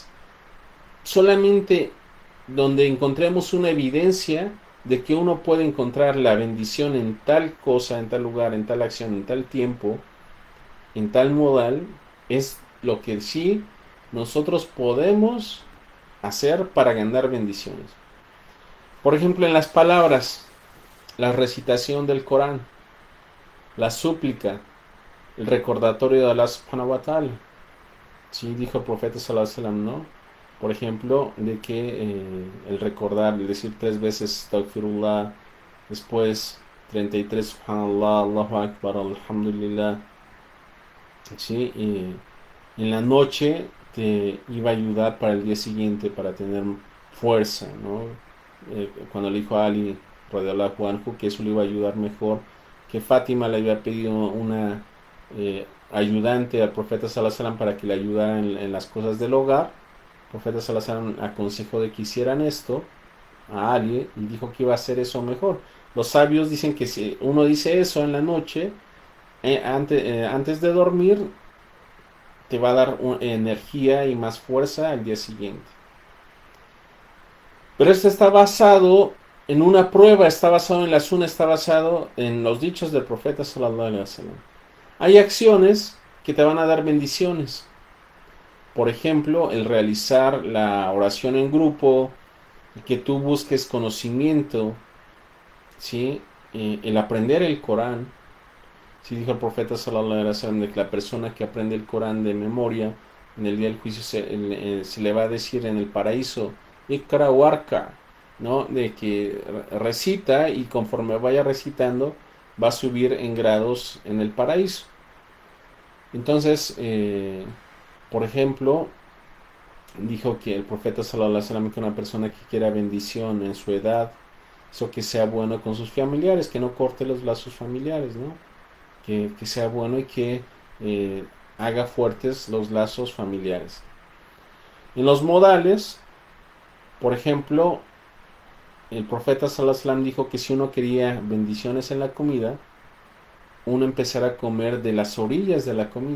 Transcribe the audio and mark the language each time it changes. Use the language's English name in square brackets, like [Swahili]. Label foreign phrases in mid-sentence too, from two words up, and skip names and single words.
[Spanish] Solamente donde encontremos una evidencia de que uno puede encontrar la bendición en tal cosa, en tal lugar, en tal acción, en tal tiempo, en tal modal, es lo que sí nosotros podemos hacer para ganar bendiciones. Por ejemplo, en las palabras, la recitación del Corán, la súplica, el recordatorio de [Arabic] الله سبحانه وتعالى. [Spanish] Sí, dijo el profeta [Arabic] صلى الله عليه وسلم, [Spanish] ¿no? Por ejemplo, de que el recordar, el decir 3 veces Astaghfirullah, después 33 [Arabic] سبحان الله الله أكبر الحمد لله, [Spanish] ¿sí? Y en la noche te iba a ayudar para el día siguiente, para tener fuerza, ¿no? Cuando le dijo a Ali, [Arabic] رضي الله عنه, [Spanish] que eso le iba a ayudar mejor, que Fátima le había pedido una ayudante al profeta [Arabic] صلى الله عليه وسلم [Spanish] para que le ayudara en las cosas del hogar. El profeta [Arabic] صلى الله عليه وسلم [Spanish] aconsejó de que hicieran esto a Ali y dijo que iba a hacer eso mejor. Los sabios dicen que si uno dice eso en la noche, antes de dormir, te va a dar energía y más fuerza al día siguiente. Pero esto está basado en una prueba, está basado en la Sunna, está basado en los dichos del profeta [Arabic] صلى الله عليه وسلم. [Spanish] Hay acciones que te van a dar bendiciones. Por ejemplo, el realizar la oración en grupo, que tú busques conocimiento, ¿sí? El aprender el Corán. Sí, dijo el profeta [Arabic] صلى الله عليه وسلم [Spanish] de que la persona que aprende el Corán de memoria, en el día del juicio se le va a decir en el paraíso, [Arabic] اقرأ وارق, [Spanish] ¿no? De que recita y conforme vaya recitando va a subir en grados en el paraíso. Entonces, por ejemplo, dijo que el profeta [Arabic] صلى الله عليه وسلم [Spanish] que una persona que quiera bendición en su edad, eso que sea bueno con sus familiares, que no corte los lazos familiares, ¿no? Que sea bueno y que eh, haga fuertes los lazos familiares. En los modales, por ejemplo, el profeta [Arabic] صلى الله عليه وسلم [Spanish] dijo que si uno quería bendiciones en la comida, uno empezara a comer de las orillas de la comida.